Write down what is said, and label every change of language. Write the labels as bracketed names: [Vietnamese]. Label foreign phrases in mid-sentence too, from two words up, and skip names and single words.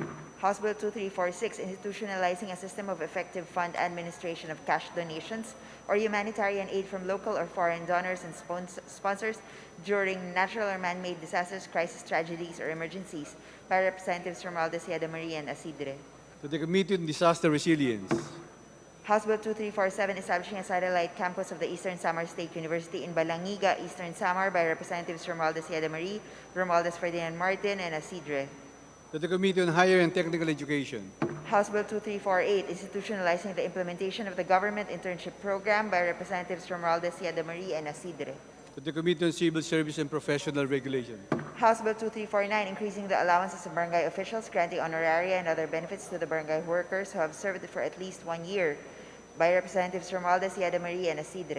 [English] House Bill 2346, institutionalizing a system of effective fund administration of cash donations or humanitarian aid from local or foreign donors and sponsors during natural or man-made disasters, crisis, tragedies, or emergencies by Representatives Romualdez Yadamari and Isidre. To the Committee on Disaster Resilience. House Bill 2347, establishing a satellite campus of the Eastern Samar State University in Balangiga, Eastern Samar by Representatives Romualdez Yadamari, Romualdez Ferdinand Martin, and Isidre. To the Committee on Higher and Technical Education. House Bill 2348, institutionalizing the implementation of the government internship program by Representatives Romualdez Yadamari and Isidre. To the Committee on Civil Service and Professional Regulation. House Bill 2349, increasing the allowances of barangay officials, granting honoraria and other benefits to the barangay workers who have served for at least 1 year by Representatives Romualdez Yadamari and Isidre.